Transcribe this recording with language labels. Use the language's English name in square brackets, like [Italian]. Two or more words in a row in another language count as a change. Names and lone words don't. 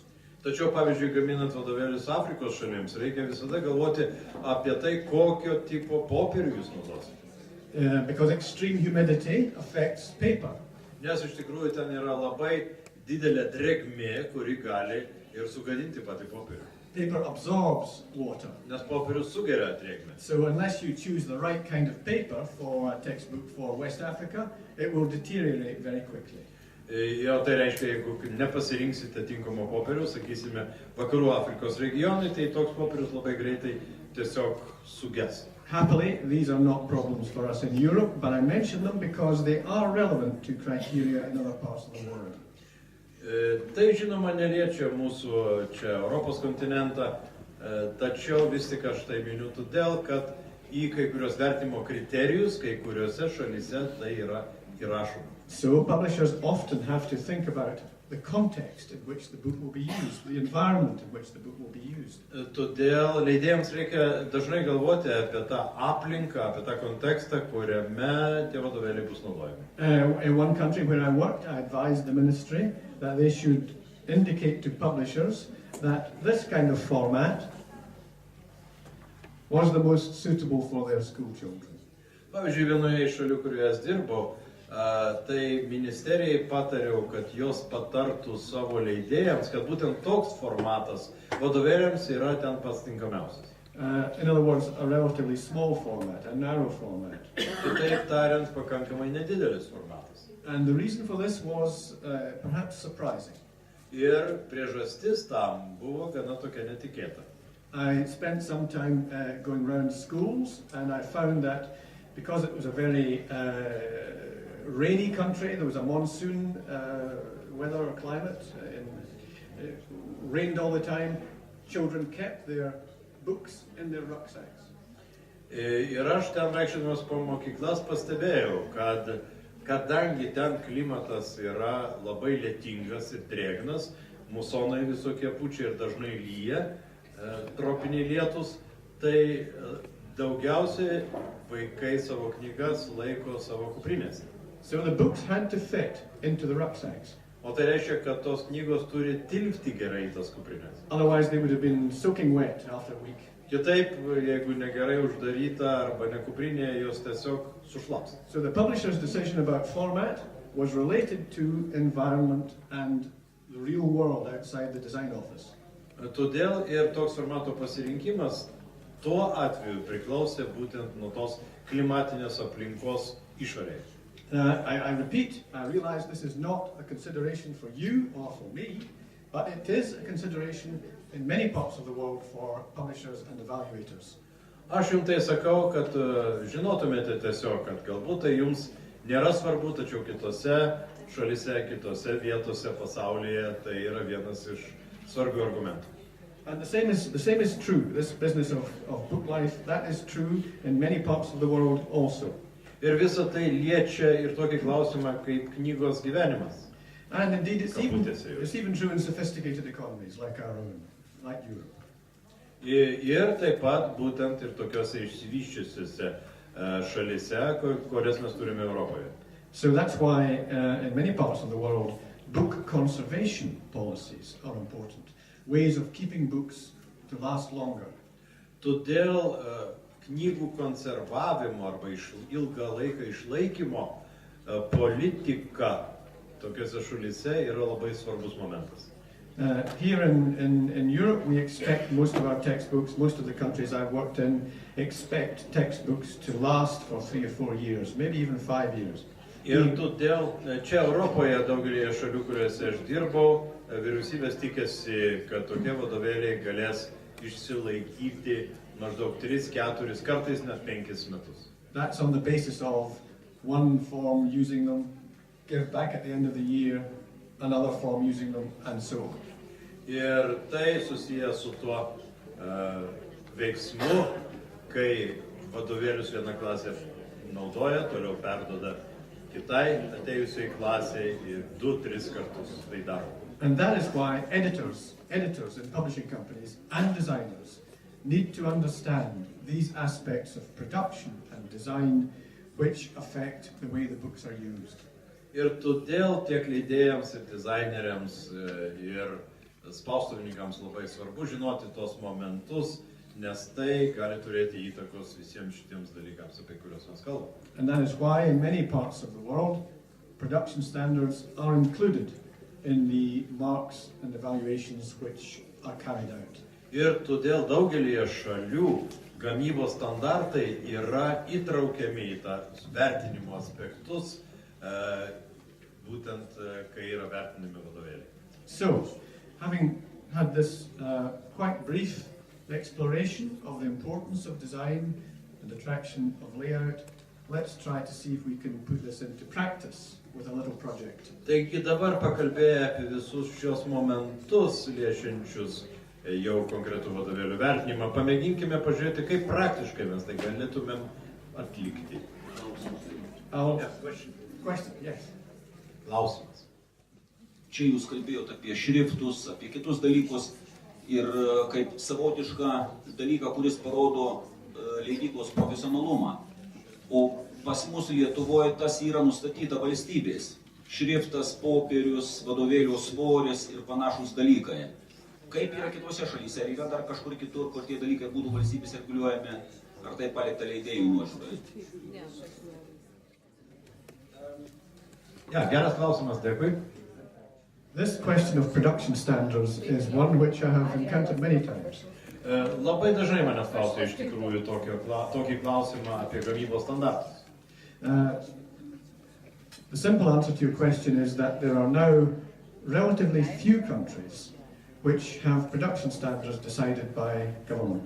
[Lithuanian] Tačiau, pavyzdžiui, gaminant vadovėlius Afrikos šalims, reikia visada galvoti apie tai, kokio tipo popierių jūs naudosite. [English] Because extreme humidity affects paper. [Lithuanian] Nes iš tikrųjų ten yra labai didelė drėgmė, kuri gali ir sugadinti patį popierių. [English] Paper absorbs water. [Lithuanian] Nes popierius sugeria drėgmę. [English] So unless you choose the right kind of paper for a textbook for West Africa, it will deteriorate very quickly. [Lithuanian] Jo, tai reiškia, jeigu nepasirinksite tinkamo popieriaus, sakysime, vakarų Afrikos regionai, tai toks popierius labai greitai tiesiog suges. [English] Happily, these are not problems for us in Europe, but I mention them because they are relevant to criteria in other parts of the world. [Lithuanian] Tai žinoma neliečia mūsų čia Europos kontinentą, tačiau vis tik aš tai miniu todėl, kad į kai kurios vertimo kriterijus, kai kuriuose šalyse tai yra įrašoma. [English] So publishers often have to think about the context in which the book will be used, the environment in which the book will be used. [Lithuanian] Todėl leidėjams reikia dažnai galvoti apie tą aplinką, apie tą kontekstą, kuriame tie vadovėliai bus naudojami. [English] In one country where I worked, I advised the ministry that they should indicate to publishers that this kind of format was the most suitable for their school children. [Lithuanian] Pavyzdžiui, vienoje iš šalių, kurioje aš dirbau, tai ministerijai patariau, kad jos patartų savo leidėjams, kad būtent toks formatas vadovėliams yra ten pats tinkamiausias. [English] In other words, a relatively small format, a narrow format. [Lithuanian] Kitaip tariant, pakankamai nedidelis formatas. [English] And the reason for this was perhaps surprising. [Lithuanian] Ir priežastis tam buvo gana tokia netikėta. [English] I spent some time going around schools, and I found that because it was a very rainy country, there was a monsoon weather or climate, it rained all the time, children kept their books in their rucksacks. [Lithuanian] Ir aš ten vaikščiodamas po mokyklas pastebėjau, kad kadangi ten klimatas yra labai lietingas ir drėgnas, musonai visokie pučia ir dažnai lyja, tropiniai lietus, tai daugiausiai vaikai savo knygas laiko savo kuprinėse. [English] So the books had to fit into the rucksacks. [Lithuanian] O tai reiškia, kad tos knygos turi tilpti gerai į tas kuprinės. [English] Otherwise they would have been soaking wet after a week. [Lithuanian] Kitaip, jeigu negerai uždaryta arba ne kuprinėje, jos tiesiog sušlaps. [English] So the publisher's decision about format was related to environment and the real world outside the design office. [Lithuanian] Todėl ir toks formato pasirinkimas tuo atveju priklausė būtent nuo tos klimatinės aplinkos išorėje. [English] I repeat, I realize this is not a consideration for you or for me, but it is a consideration in many parts of the world for publishers and evaluators. [Lithuanian] Aš jums tai sakau, kad žinotumėte tiesiog, kad galbūt tai jums nėra svarbu, tačiau kitose šalise, kitose vietose pasaulyje tai yra vienas iš svarbių argumentų. [English] And the same is true. This business of book life, that is true in many parts of the world also. [Lithuanian] Ir visa tai liečia ir tokį klausimą kaip knygos gyvenimas. [English] And indeed, it's [Lithuanian] Kabutėse jau. [English] even true in sophisticated economies like our own, like Europe. [Lithuanian] Ir taip pat būtent ir tokiuose išsivyščiusiuose šalise, kurias mes turime Europoje. [English] So that's why in many parts of the world, book conservation policies are important. Ways of keeping books to last longer. [Lithuanian] Todėl knygų konservavimo arba ilgą laiką išlaikymo politika tokiuose šalyse yra labai svarbus momentas. [English] Here in Europe, we expect most of our textbooks, most of the countries I've worked in, expect textbooks to last for 3 or 4 years, maybe even 5 years. [Lithuanian] Ir todėl čia Europoje daugelėje šalių, kuriuose aš dirbau, vyriausybės tikėsi, kad tokie vadovėliai galės išsilaikyti maždaug 3, 4, kartais net 5 metus. [English] That's on the basis of one form using them, give back at the end of the year, another form using them, and so on. [Lithuanian] Ir tai susijęs su tuo veiksmu, kai vadovėlius viena klasė naudoja, toliau perduoda kitai atėjusiai klasiai ir 2-3 kartus tai daro. [English] And that is why editors in publishing companies and designers need to understand these aspects of production and design which affect the way the books are used. [Lithuanian] Ir todėl tiek leidėjams ir dizaineriams ir spaustuvininkams labai svarbu žinoti tos momentus, nes tai gali turėti įtakos visiems šitiems dalykams, apie kuriuos mes kalbame. [English] And that is why in many parts of the world, production standards are included in the marks and evaluations which are carried out. [Lithuanian] Ir todėl daugelį šalių gamybos standartai yra įtraukiami į tą vertinimo aspektus, būtent kai yra vertinami vadovėliai. [English] So, having had this quite brief exploration of the importance of design and attraction of layout, let's try to see if we can put this into practice with a little project. [Lithuanian] Taigi dabar pakalbėję apie visus šios momentus liečiančius jau konkretų vadovėlių vertinimą, pamėginkime pažiūrėti, kaip praktiškai mes tai galėtumėm atlikti. [English] Question, yes. [Lithuanian] Klausimas. Čia jūs kalbėjote apie šriftus, apie kitus dalykus ir kaip savotišką dalyką, kuris parodo leidyklos profesionalumą. O pas mus Lietuvoje tas yra nustatyta valstybės. Šriftas, popierius, vadovėlio svoris ir panašus dalykai. Kaip yra kitose šalyse? Ar yra dar kažkur kitur, kur tie dalykai būtų valstybės reguliuojami, ar tai palikta leidėjų nuožiūrai? Geras klausimas, dėkui. [English] This question of production standards is one which I have encountered many times. [Lithuanian] Labai dažnai manęs klausia iš tikrųjų tokį klausimą apie gamybos standartus. [English] The simple answer to your question is that there are now relatively few countries which have production standards decided by government.